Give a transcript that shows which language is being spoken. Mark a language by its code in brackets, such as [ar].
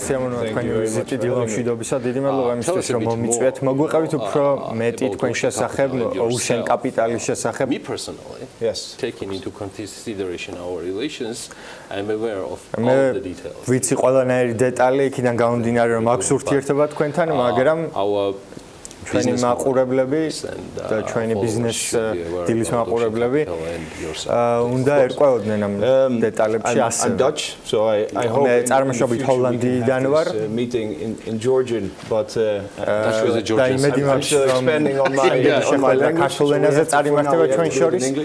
[ka] სასიამოვნოა თქვენი ვიზიტი დილამშვიდობისა. დიდი მადლობა იმისთვის, რომ მომიწვიეთ. მოგვიყევით უფრო მეტი თქვენ შესახებ, ოუშენ კაპიტალის შესახებ. [en] Me personally, yes, taking into consideration our relations, I'm aware of all the details. [ka] ვიცი ყველანაირი დეტალი, იქიდან გამომდინარე, რომ აქვს ურთიერთობა თქვენთან, მაგრამ ჩვენი მაყურებლები და ჩვენი ბიზნეს დილის მაყურებლები უნდა ერკვეოდნენ ამ დეტალებში ასე. [en] I'm Dutch, so I hope [ka] მე წარმოშობით ჰოლანდიიდან ვარ. [en] Meeting in Georgian, but [ka] და იმედი მაქვს, რომ my ქართულ ენაზე წარიმართება ჩვენ შორის.